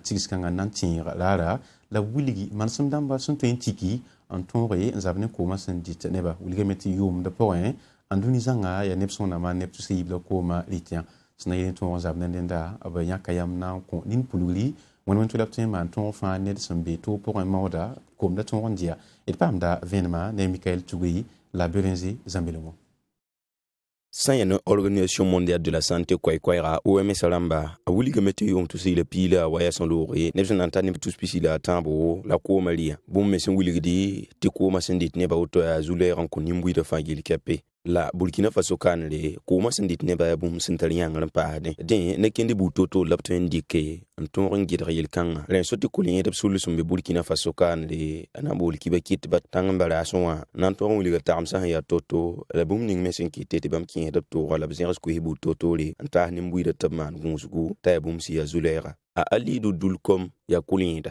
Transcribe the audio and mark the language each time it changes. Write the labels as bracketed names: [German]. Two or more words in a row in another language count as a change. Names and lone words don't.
[Mossi] tigs-kãngã nan tẽeg raara la wilgi manesem dãmba sẽn tõe n tiki n tõoge n zab ne koomã sẽn dɩt neba wilgame tɩ yʋʋmd pʋgẽ n dũni zãnga yaa neb sõnama neb tʋ sẽn yib la koomã rɩtã sẽn na yel n tõog n zab ne dẽnda b yãka yam na n kõ nin pulgri wẽn wẽn tɩ la b tõe n maan tõog fãa ned sẽn be tʋʋg pʋgẽ maooda koomda tõog n dɩa d paamda vẽnemã ne Mikael Tugui la Berenze Zambelongo. Sã n yaa ne Organisation mondiale de la santé koɛɛkoɛɛga OMS rãmba a wilgame tɩ yʋʋm tʋ la piila wa yaa sẽn loogre neb sẽn na n tar neb tʋs pisi la a tãabo la koomã rɩa bũmb me sẽn wilgdi tɩ koomã sẽn dɩt nebã woto yaa zu-lɛɛg n kõ nin-buiidã fãa gil kɛpe la Burkina Faso kaanre koomã sẽn dɩt nebã yaa bũmb sẽn tar yãngr n paasdẽ dẽ ne kẽnd buud-to-to la b tõe n dɩke n tõog n gɩdg yel-kãngã rẽ so tɩ kʋl-yẽedb sʋll sẽn be Burkina Faso kaanre a na n bool kiba kɩtba tãng n baraasẽ wã na n tõog n wilga tagem sã sẽn yaa to-to la bũmb ning me sẽn kɩte tɩ bãmb kẽesd b toogã la b zẽgs koes buud-to-toore n taas nin-buiidã tɩ b maan gũusgu t'a yaa bũmb sẽn yaa zu-lɛɛga a Alidu Dulkom yaa kʋl-yẽeda